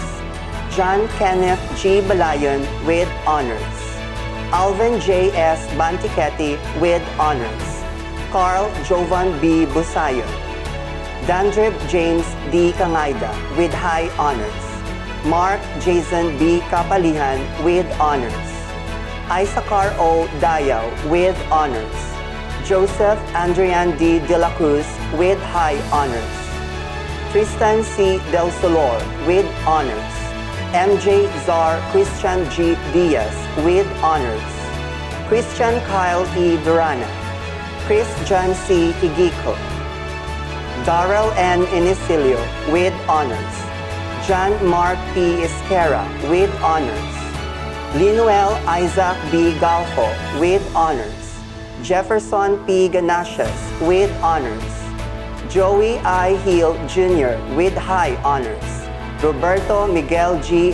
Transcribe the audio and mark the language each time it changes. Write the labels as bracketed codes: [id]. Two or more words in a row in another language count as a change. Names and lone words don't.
[en] John Kenneth G. Balayon with honors. Alvin J. S. Banticetti with honors. Carl Jovan B. Busayon. Dandrib James D. Kangayda with high honors. Mark Jason B. Kapalihan with honors. Isaacar O. Dayaw with honors. Joseph Andrian D. De La Cruz with high honors. Tristan C. Del Solor with honors. MJ Zar Christian G. Diaz with honors. Christian Kyle E. Durana. Chris John C. Igiko. Darrell N. Inicilio with honors. John Mark P. Esquera with honors. Linuel Isaac B. Galfo with honors. Jefferson P. Ganasias with honors. Joey I. Hill Jr. with high honors. Roberto Miguel G.